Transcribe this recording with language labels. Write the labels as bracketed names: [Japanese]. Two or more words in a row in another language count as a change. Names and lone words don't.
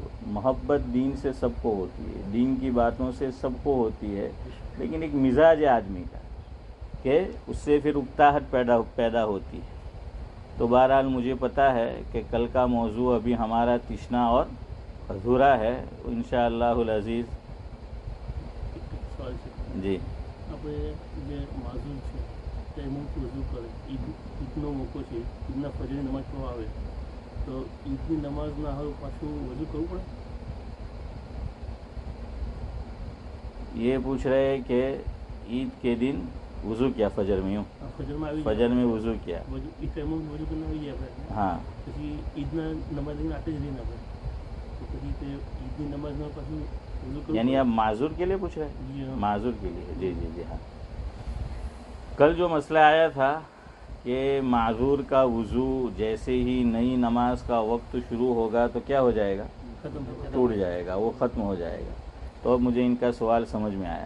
[Urdu] محبت دین سے سب کو ہوتی ہے، دین کی باتوں سے سب کو ہوتی ہے، لیکن ایک مزاج ہے آدمی کا کہ اس سے پھر اکتاہٹ پیدا ہوتی ہے۔ تو بہرحال مجھے پتہ ہے کہ کل کا موضوع ابھی ہمارا تشنا اور ادھورا ہے، [Arabic] انشاءاللہ العزیز۔ [Urdu] جی [Gujarati] ઈદનો મોકો છે, ઈદના ફજરની નમાઝ પઢવા આવે તો ઈદની નમાઝ ના હારું પાછું વજૂ કરવું પડે? [Urdu] یہ پوچھ رہے ہیں کہ عید کے دن وضو کیا فجر میں؟ فجر میں وضو کیا [Gujarati] ઈ ટાઈમમાં વજૂ કરીને આવી જાય આપણે، [Urdu] ہاں، [Gujarati] પછી ઈદના નમાઝ લઈને આટે જ રહીને આપણે તો પછી તે ઈદની નમાઝમાં પાછું વજૂ કરવું [Urdu] یعنی [Gujarati] પડે؟ [Urdu] آپ معذور کے لیے پوچھ رہے جی ہیں؟ ہاں۔ معذور کے لیے، جی جی جی ہاں۔ کل جو مسئلہ آیا تھا کہ معذور کا وضو جیسے ہی نئی نماز کا وقت شروع ہوگا تو کیا ہو جائے گا؟ ٹوٹ جائے گا، وہ ختم ہو جائے گا۔ تو اب مجھے ان کا سوال سمجھ میں آیا۔